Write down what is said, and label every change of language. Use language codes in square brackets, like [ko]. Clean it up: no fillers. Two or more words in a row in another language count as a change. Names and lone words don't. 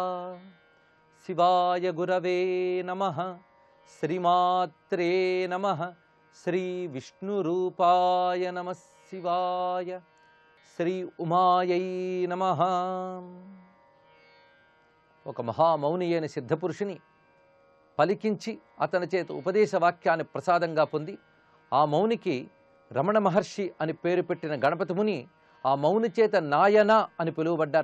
[sa] शिवाय गुरवे नमः. श्रीमात्रे नमः. श्री विष्णुरूपाय नमः शिवाय. श्री उमायै नमः. [te] ఒక మహామౌని అయిన సిద్ధపురుషుని పలికించి అతని చేత ఉపదేశ వాక్యాన్ని ప్రసాదంగా పొంది ఆ మౌనికి రమణ మహర్షి అని పేరు పెట్టిన గణపతి ముని ఆ మౌని చేత నాయన అని పిలువబడ్డారు.